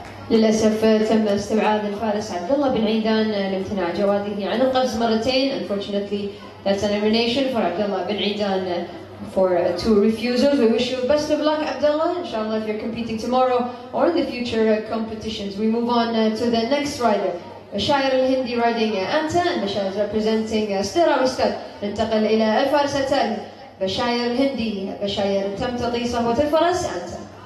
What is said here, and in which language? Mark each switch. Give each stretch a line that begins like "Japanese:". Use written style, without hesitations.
Arabic: للأسف تم استبعاد الفارس عبد الله بن عيدان لامتناع جواده عن القفز مرتين.
English: Unfortunately, that's an elimination for Abdullah bin Aidan for 2 refusals. We wish you best of luck, Abdullah. Inshallah, if you're competing tomorrow or in the future competitions. We move on to the next rider. Bashair al-Hindi riding Anta, and Bashair is representing Stirawi Stud.
Arabic: ننتقل إلى الفارس الثالث بشاير الهندي. بشاير تمتطي صهوة الفرس Anta.